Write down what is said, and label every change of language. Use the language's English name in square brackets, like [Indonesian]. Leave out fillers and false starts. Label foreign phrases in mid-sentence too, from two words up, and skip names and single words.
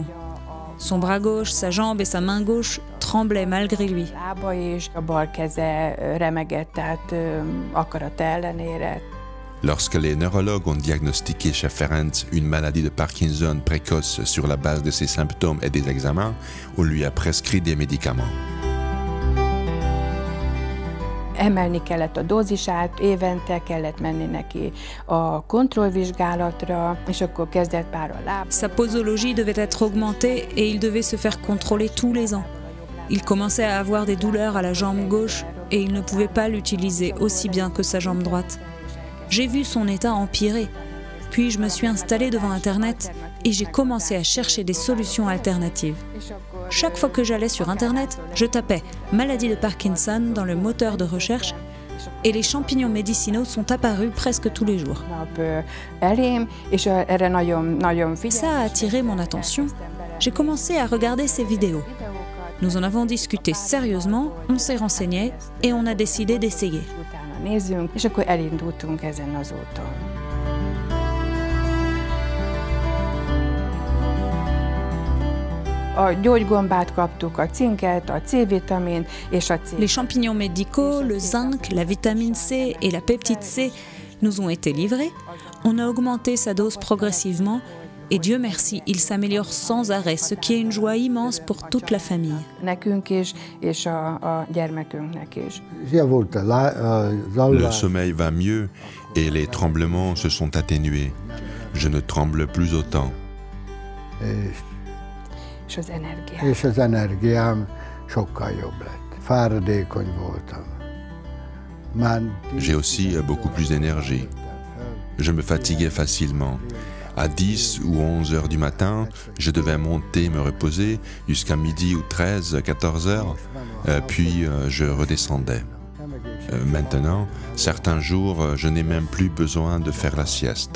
[French] Son bras gauche, sa jambe et sa main gauche tremblaient malgré lui. Lorsque les neurologues ont diagnostiqué chez Ferenc une maladie de Parkinson précoce sur la base de ses symptômes et des examens, on lui a prescrit des médicaments. [Hungarian] Emelni kellett a dózisát, évente kellett menni neki a kontrollvizsgálatra, és akkor kezdett pár a láb. [French] Sa posologie devait être augmentée et il devait se faire contrôler tous les ans. Il commençait à avoir des douleurs à la jambe gauche et il ne pouvait pas l'utiliser aussi bien que sa jambe droite. J'ai vu son état empirer, puis je me suis installée devant Internet et j'ai commencé à chercher des solutions alternatives. Chaque fois que j'allais sur Internet, je tapais « maladie de Parkinson » dans le moteur de recherche et les champignons médicinaux sont apparus presque tous les jours. Ça a attiré mon attention. J'ai commencé à regarder ces vidéos. Nous en avons discuté sérieusement, on s'est renseigné et on a décidé d'essayer. [Hungarian] És akkor elindultunk ezen az úton. A gyógygombát kaptuk, a cinket, a C-vitamin és a C. [French] Les champignons médicaux, le zinc, la vitamine C et la peptide C nous ont été livrés. On a augmenté sa dose progressivement et Dieu merci, il s'améliore sans arrêt, ce qui est une joie immense pour toute la famille. [Hungarian] Nekünk is, és a gyermekünknek is. [French] Le sommeil va mieux et les tremblements se sont atténués. Je ne tremble plus autant. [Hungarian] És az energiám sokkal jobb lett. Fáradékony voltam. [French] J'ai aussi beaucoup plus d'énergie. Je me fatiguais facilement. À 10 ou 11 heures du matin, je devais monter, me reposer jusqu'à midi ou 13, 14 heures, puis je redescendais. Maintenant, certains jours, je n'ai même plus besoin de faire la sieste.